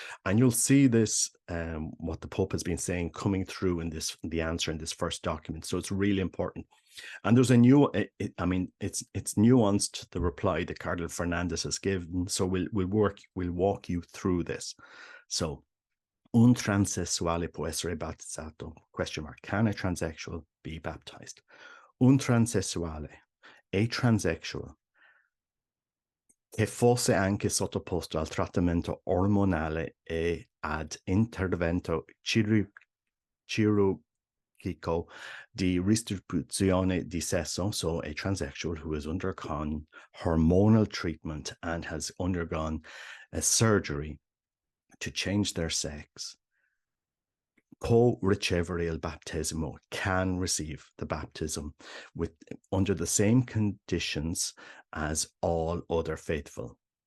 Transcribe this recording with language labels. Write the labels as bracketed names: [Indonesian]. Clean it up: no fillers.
[English] And you'll see this, what the Pope has been saying, coming through in the answer in this first document. So it's really important. And there's it's nuanced, the reply that Cardinal Fernandez has given. So we'll walk you through this. [Italian] So, un transessuale può essere battezzato? ? [English] Can a transsexual be baptized? [Italian] Un transessuale, [English] a transsexual, [Italian] che fosse anche sottoposto al trattamento ormonale e ad intervento chirurgico di restituzione di sesso, [English] so a transsexual who has undergone hormonal treatment and has undergone a surgery to change their sex, [Italian] può ricevere il battesimo, [English] can receive the baptism under the same conditions as all other faithful,